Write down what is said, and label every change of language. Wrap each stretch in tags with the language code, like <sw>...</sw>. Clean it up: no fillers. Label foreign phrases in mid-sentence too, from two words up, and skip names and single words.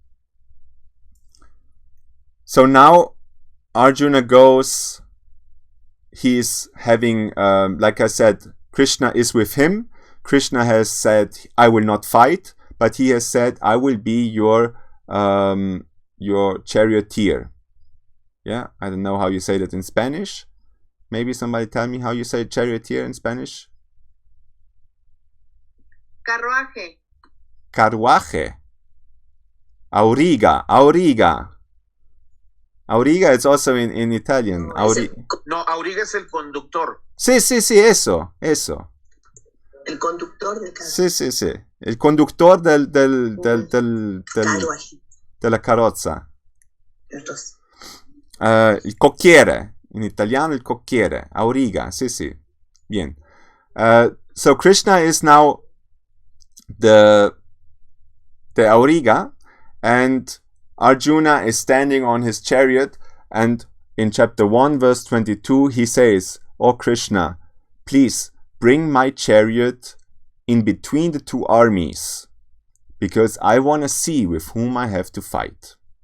<en>So now Arjuna goes, he's having, like I said, Krishna is with him. Krishna has said, I will not fight, but he has said, I will be your charioteer. Yeah, I don't know how you say that in Spanish. Maybe somebody tell me how you say charioteer in Spanish?</en> <es>Carruaje. Carruaje. Auriga. Auriga.</es> <en>Auriga is also in Italian.</en> <es>No, auriga es el conductor. Sí, eso. El conductor del carro. Sí. El conductor de la carrozza.</es> <it>Il cocchiere. In Italiano il cocchiere. Auriga.</it> <es>Sí. Bien.</es> <en>So Krishna is now the auriga, and Arjuna is standing on his chariot, and in chapter 1 verse 22 he says, "O Krishna, please bring my chariot in between the two armies, because I want to see with whom I have to fight."</en>